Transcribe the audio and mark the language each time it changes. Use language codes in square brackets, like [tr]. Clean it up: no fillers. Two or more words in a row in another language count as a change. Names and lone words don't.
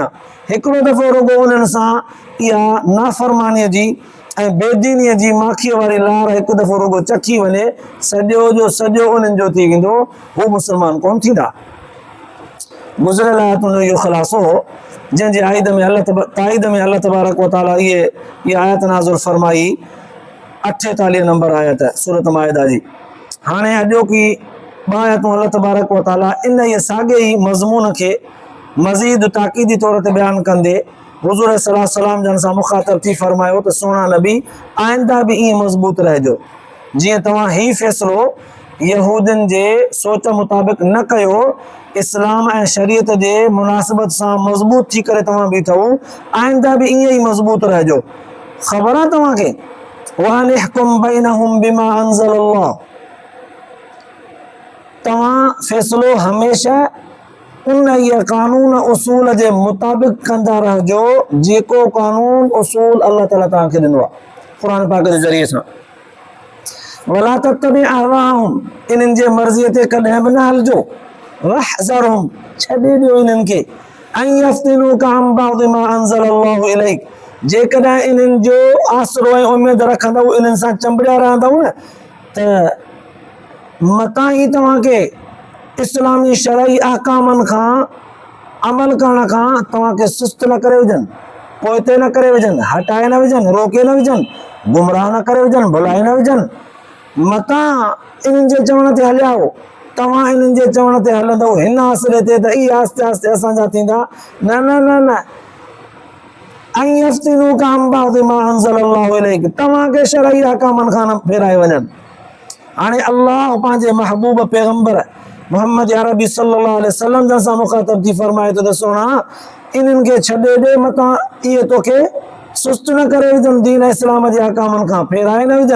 [sd] हिकिड़ो दफ़ो रुॻो उन्हनि सां इहा नाफ़रमानीअ जी ऐं बेदीनीअ जी माखीअ वारी लार हिकु दफ़ो रुॻो चखी वञे, सॼो जो सॼो उन्हनि जो थी वेंदो, हू मुस्लमान कोन थींदा। गुज़िरियल आयतुनि जो इहो ख़ुलासो हो, जंहिंजे ताईद में [ar] الله تبارك وتعالى [sd] इहा आयत नाज़िल फरमाई, 48 नंबर आयत सूरत माइदा जी। हाणे अॼोकी ॿ आयतूं [ar] الله تبارك وتعالى [sd] इन ई साॻे ई मज़मून खे मज़ीद ताक़ीदी तौर ते बयानु कंदे हुज़ूर सल्लल्लाहु जन सां मुख़ातब थी फरमायो त सुहिणा नबी, आइंदा बि ईअं मज़बूत रहिजो, जीअं तव्हां ही फ़ैसिलो यहूदियुनि जे सोच मुताबिक़ न कयो, इस्लाम ऐं शरीयत जे मुनासिबत सां मज़बूत थी करे तव्हां बीठो, आइंदा बि ईअं ई मज़बूत रहिजो। ख़बर आहे तव्हांखे? [ar] وأن احكم بينهم بما أنزل الله, [sd] तव्हां फ़ैसिलो हमेशह उन इहा कानून उसूल जे मुताबिक़ कंदा रहिजो जेको कानून उसूल अल्लाह ताला तव्हांखे ॾिनो आहे क़ुरान पाक जे ज़रिए सां। [ar] ولا تتبع أهواءهم, [sd] इन्हनि जे मर्ज़ीअ ते कॾहिं बि न हलिजो। वहज़रहुम, छॾे ॾियो इन्हनि खे, [ar] أن يفتنوك عن بعد ما أنزل الله إليك, [sd] जेकॾहिं इन्हनि जो आसरो ऐं उमेद रखंदव, इन्हनि सां चंबड़िया रहंदव न, त मतां ई तव्हांखे इस्लामी शरई अहकामनि खां अमल करण खां तव्हांखे सुस्त न करे विझनि, पोइते न करे विझनि, हटाए न विझनि, रोके न विझनि, गुमराह न करे विझनि, भुलाए न विझनि। मतां इन्हनि जे चवण ते हलिया हो, तव्हां इन्हनि जे चवण ते हलंदव हिन आसिरे ते त इहे आस्ते आस्ते असांजा थींदा। न न न न, ऐं [ar] يفتنوك عن بعد ما أنزل الله إليك, [sd] तव्हांखे शरई अहकामनि खां न फेराए वञनि। हाणे अल्लाह पंहिंजे महबूब पैगंबर मोहम्मद अरबी [ar] صلى الله عليه وسلم [sd] जन सां मुखातब थी फरमाए थो त सोना, इन्हनि खे छॾे ॾे, मतां इहे तोखे सुस्त न करे विझनि, दीन इस्लाम जे अहकामनि खां फेराए न विझनि।